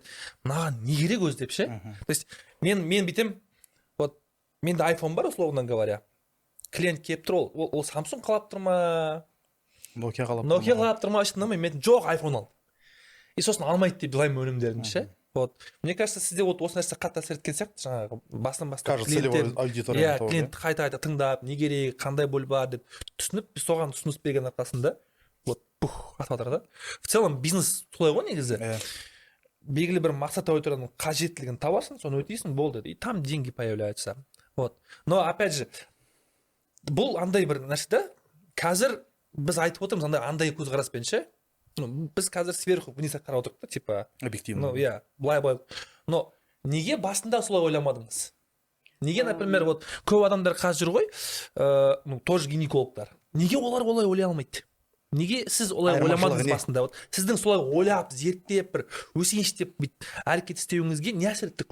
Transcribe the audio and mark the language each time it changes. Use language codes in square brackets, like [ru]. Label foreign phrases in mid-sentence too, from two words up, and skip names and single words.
[kk] Мынаған не керек өзі деп ше. [ru] То есть [kk] мен бүйтем, вот менде iPhone бар, [ru] условно говоря. [kk] Клиент келіп тұр, ол Samsung қалап тұр ма? Nokia қалап тұр ма? Мен жоқ, iPhone ал. И сосын алмайды деп жылаймын өнімдерін ше. Вот. [ru] Мне кажется, [kk] сізде вот осы нәрсе қатты әсер еткен сияқты, жаңағы басынан бастап клиентті қайта тыңдап, не керек, қандай боль бар деп түсініп, біз соған ұсыныс берген арқасында вот атып жатыр да. [ru] В целом [kk] бизнес солай ғой негізі. Белгілі бір мақсат аудиторияның қажеттілігін табасың, соны өтейсің, болды. [ru] И там деньги появляются. Вот. Но опять же, [kk] бұл андай бір нәрсе да, қазір біз айтып отырмыз андай көзқараспен ше. Біз қазір [ru] сверху вниз [kk] қарап отырдық та, типа объективно. иә, былай. Но неге басында солай ойламадыңыз? Неге, например, вот көп адамдар қазір жүр ғой, тоже гинекологтар. Неге олар олай ойлай алмайды? Неге сіз олай ойламадыңыз басында? Вот сіздің солай ойлап, зерттеп, бір өсейінші деп әрекет істеуіңізге не әсер етті?